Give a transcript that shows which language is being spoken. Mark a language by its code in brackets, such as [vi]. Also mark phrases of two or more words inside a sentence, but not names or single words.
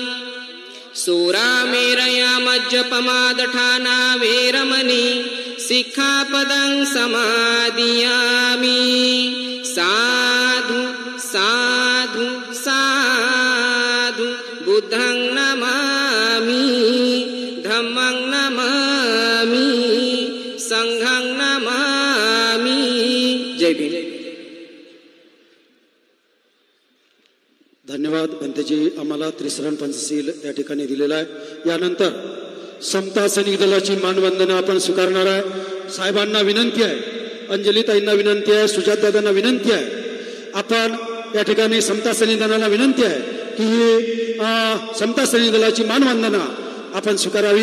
[pi] सूरामेरया मज्जपमादठाना वेरमणि सिक्खापदं समादियामि. साधु साधु साधु. बुद्धं नमामि, धम्मं नमामि, संघं नमामि. [mr] जय भीम. धन्यवाद भंतेजी, आम्हाला त्रिसरण पंचशील या ठिकाणी दिलेला आहे. यानंतर समता सैनिक दलाची मानवंदना आपण स्वीकारणार आहे. साहेबांना विनंती आहे, अंजलीताईंना विनंती आहे, सुजातदादांना विनंती आहे, आपण या ठिकाणी समता सैनिक दलाला विनंती आहे की समता सैनिक दलाची मानवंदना आपण स्वीकारावी.